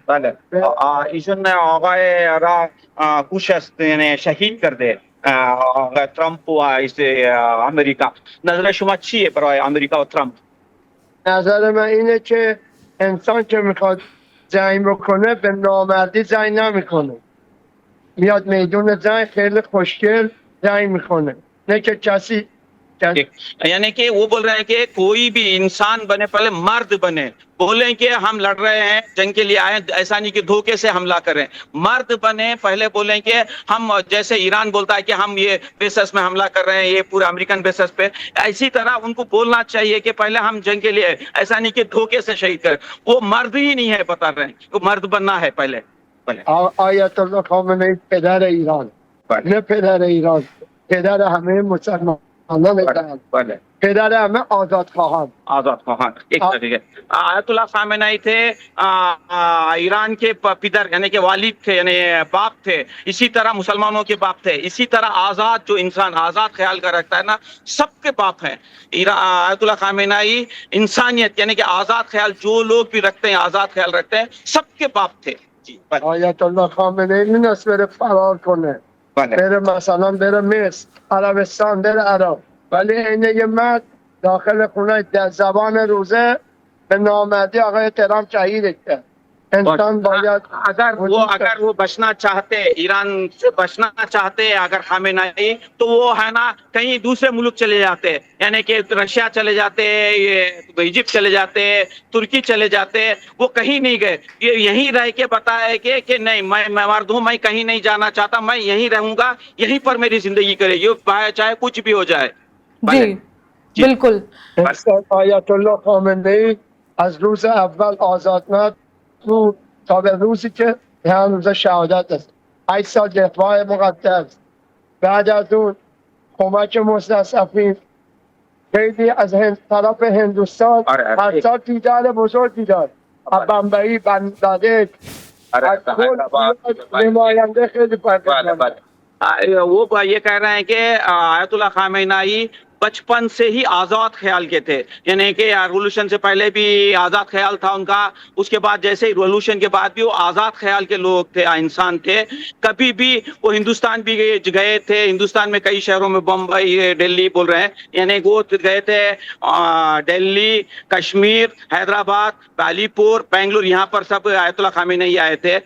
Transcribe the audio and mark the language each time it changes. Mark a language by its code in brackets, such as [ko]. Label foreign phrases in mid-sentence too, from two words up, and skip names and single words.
[fa] بله ایشون آقای را کوشست یعنی شهید کرده آقای ترامپ و امریکا. نظر شما چیه برای امریکا و ترامپ؟ نظر من اینه که انسان که میخواد جنگ بکنه به نامردی جنگ نمیکنه، میاد میدون جنگ خیلی خوشگل جنگ میکنه، نه که کسی [hi] यानी कि वो बोल रहे हैं कि कोई भी इंसान बने पहले मर्द बने, बोले कि हम लड़ रहे हैं जंग के लिए आए, ऐसा नहीं कि धोखे से हमला करें। मर्द बने पहले, बोले कि हम जैसे ईरान बोलता है कि हम ये बेसिस में हमला कर रहे हैं, ये पूरे [en] American bases [hi] पे, इसी तरह उनको बोलना चाहिए कि पहले हम जंग के लिए, ऐसा नहीं कि धोखे से शहीद करें। वो मर्द ही नहीं है, बता रहे हैं वो मर्द बनना है पहले। [fa] آیت الله خامنه‌ای پدر ایران، نه پدر ایران، پدر همه مسلمانان ایران، پدر همه آزادخواهان. [hi] एक तरीके आयतुल्लाह खामेनेई थे ईरान के पितर यानी कि वालिद थे, यानी बाप थे। इसी तरह मुसलमानों के बाप थे। इसी तरह आजाद जो इंसान आजाद ख्याल कर रखता है ना, सबके बाप हैं। आयतुल्लाह खामेनेई इंसानियत यानी कि आजाद ख्याल जो लोग भी रखते हैं, आजाद ख्याल रखते हैं, सबके बाप थे। [fa] آیت الله خامنه‌ای می‌نست بره فرار کنه، بره مثلا بره مصر، عربستان، بره عراق، ولی این یه مرد داخل خونه در زبان روزه به نامردی آقای ترامپ شهیدش کرد. انسان باید [hi] अगर वो बचना चाहते, ईरान से बचना चाहते अगर खामेनाई, तो वो है ना कहीं दूसरे मुल्क चले जाते, यानी कि रशिया चले जाते, ये इजिप्ट चले जाते, तुर्की चले जाते, वो कहीं नहीं गए। ये यहीं रह के बताया कि नहीं, मैं मर्द हूं, मैं कहीं नहीं जाना चाहता, मैं यहीं रहूंगा, यहीं पर मेरी जिंदगी करेगी, चाहे कुछ भी हो जाए। जी बिल्कुल। [fa] آیت الله خامنه‌ای از روز اول آزاد بود تا به روزی که هم روز شهادت است 8 سال دفاع مقدس. بعد از اون کمک مستضعفین، خیلی از طرف هندوستان هر سال دیدار بزرگی داد، از بمبئی، بنگلادش، از کل نماینده خیلی پرداخت. [hi] वो ये कह रहे हैं कि आयतुल्लाह खामेनाई बचपन से ही आजाद ख्याल के थे, यानी कि रेवोल्यूशन से पहले भी आजाद ख्याल था उनका, उसके बाद जैसे ही रेवोल्यूशन के बाद भी वो आजाद ख्याल के लोग थे, इंसान थे। कभी भी वो हिंदुस्तान भी गए थे, हिंदुस्तान में कई शहरों में, बम्बई, दिल्ली बोल रहे हैं, यानी वो गए थे दिल्ली, कश्मीर, हैदराबाद, बालीपुर, बेंगलुरु, यहाँ पर सब आयतुल्लाह खामेनाई आए थे।